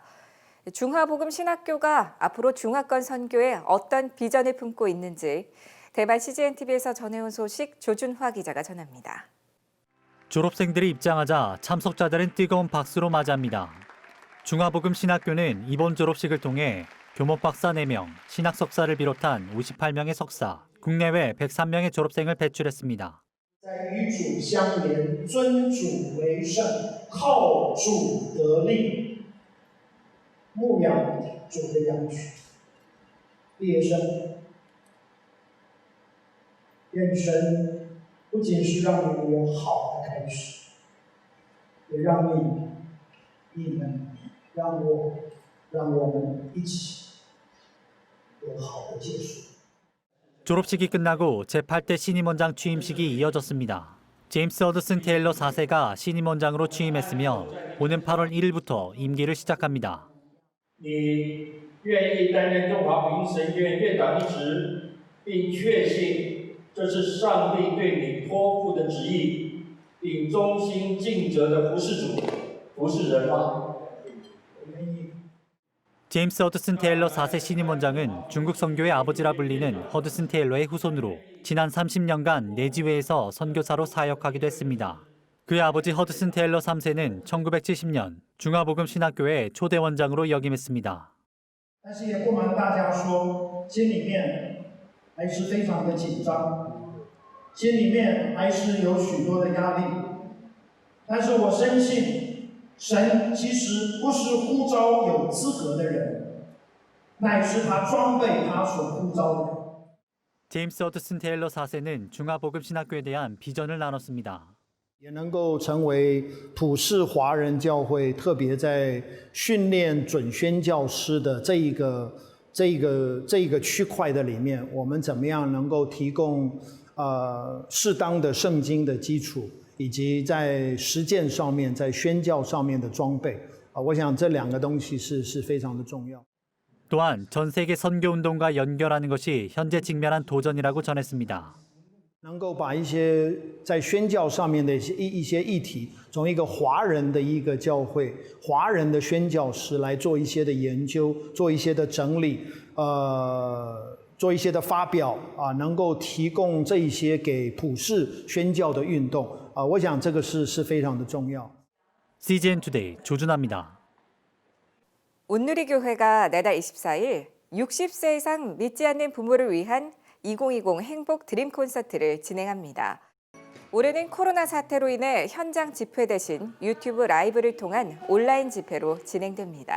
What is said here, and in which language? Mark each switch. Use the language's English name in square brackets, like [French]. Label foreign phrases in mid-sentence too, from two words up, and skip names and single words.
[Korean] 중화복음신학교가 앞으로 중화권 선교에 어떤 비전을 품고 있는지 대만 CGNTV에서 전해온 소식 조준화 기자가 전합니다. 졸업생들이 입장하자 참석자들은 뜨거운 박수로 맞이합니다. 중화복음신학교는 이번 졸업식을 통해 교목 박사 4명, 신학 석사를 비롯한 58명의 석사, 국내외 103명의 졸업생을 배출했습니다. [Chinese] 在与主相连，尊主为圣，靠主得力，牧养主的羊群。毕业生，愿神不仅是让你们有好的开始，也让你们让我们一起有好的结束。 [Korean] 졸업식이 끝나고 제8대 신임원장 취임식이 이어졌습니다. 제임스 허드슨 테일러 4세가 신임원장으로 취임했으며 오는 8월 1일부터 임기를 시작합니다. [Chinese] 你愿意担任东华福音神院院长一职，并确信这是上帝对你托付的旨意，并忠心尽责的服侍主、服侍人吗？ [Korean] 제임스 허드슨 테일러 4세 신임원장은 중국 선교의 아버지라 불리는 허드슨 테일러의 후손으로 지난 30년간 내지회에서 선교사로 사역하기도 했습니다. 그의 아버지 허드슨 테일러 3세는 1970년 중화복음 신학교의 초대 원장으로 역임했습니다. [Chinese] 但是也不瞒大家说，心里面还是非常的紧张，心里面还是有许多的压力。但是我深信，神其实不是呼召有资格的人，乃是他装备他所呼召的人。 [Korean] 제임스 허드슨 테일러 4세는 중화복음 신학교에 대한 비전을 나눴습니다. [Chinese] 也能够成为普世华人教会，特别在训练准宣教师的这一个区块的里面，我们怎么样能够提供适当的圣经的基础，以及在实践上面、在宣教上面的装备我想这两个东西是非常的重要。 [Korean] 또한 전 세계 선교운동과 연결하는 것이 현재 직면한 도전이라고 전했습니다. [Chinese] 能够把一些在宣教上面的一些议题，从一个华人的一个教会、华人的宣教师来做一些的研究，做一些的整理，做一些的发表能够提供这一些给普世宣教的运动我想这个是非常的重要。 [Korean] CGN 투데이 조준하입니다. 온누리교회가 내달 24일 60세 이상 믿지 않는 부모를 위한 2020 행복 드림 콘서트를 진행합니다. 올해는 코로나 사태로 인해 현장 집회 대신 유튜브 라이브를 통한 온라인 집회로 진행됩니다.